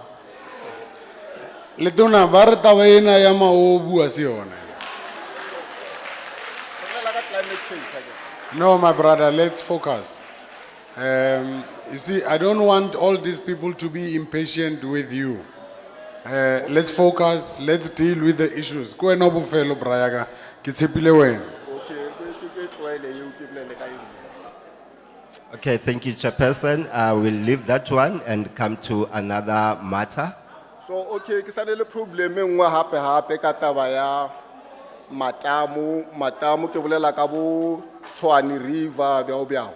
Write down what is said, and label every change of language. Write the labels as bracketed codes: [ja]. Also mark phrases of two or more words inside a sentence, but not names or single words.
[nso] le tona ba re taba ena ya maobu a se yona. [en] No, my brother, let's focus. You see, I don't want all these people to be impatient with you. Let's focus, let's deal with the issues. [nso] Ko wena bofelo Brayaga, ke tshepile wena. [en] Okay, thank you, Chairperson. I will leave that one and come to another matter. So okay [nso] ke sa le problem e nngwe hape ka taba ya matamo ke bolela ka bo Tshwane River bjao.